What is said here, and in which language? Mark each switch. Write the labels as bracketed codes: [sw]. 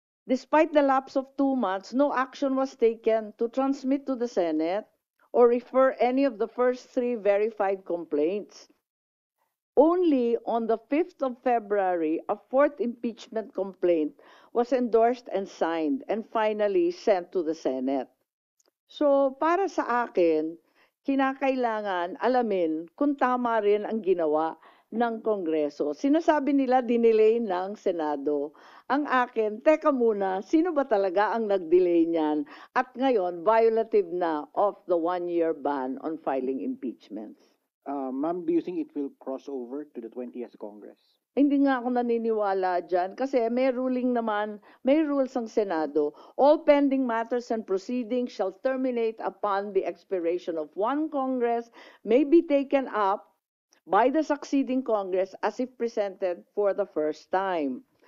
[en] Despite the lapse of 2 months, no action was taken to transmit to the Senate or refer any of the first 3 verified complaints. Only on the 5th of February, a 4th impeachment complaint was endorsed and signed and finally sent to the Senate. [tl] So, para sa akin, kinakailangan alamin kung tama rin ang ginawa ng Kongreso. Sinasabi nila dinelay ng Senado. Ang akin, teka muna, sino ba talaga ang nag-delay niyan? At ngayon, [en] violative na of the 1-year ban on filing impeachments. Ma'am, do you think it will cross over to the 20th Congress? [tl] Hindi nga ako naniniwala dyan kasi may ruling naman, may rules ang Senado. [en] All pending matters and proceedings shall terminate upon the expiration of one Congress, may be taken up by the succeeding Congress as if presented for the first time.